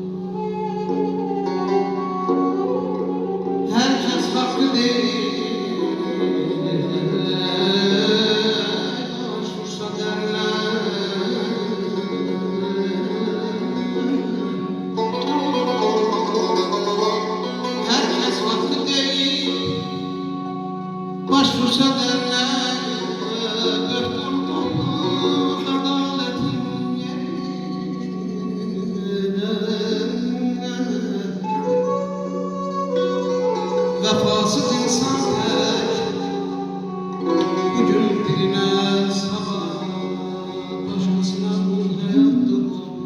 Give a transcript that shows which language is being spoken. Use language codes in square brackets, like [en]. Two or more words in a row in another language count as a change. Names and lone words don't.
[az] Hər kəs haqqı deyil, başvursa dərlər. Hər kəs haqqı deyil, [tr] başvursa derler, döktürdüm adaletin yerine. Vefasız insan tek, bugün birine sabah, başkasına bu hayattır bu.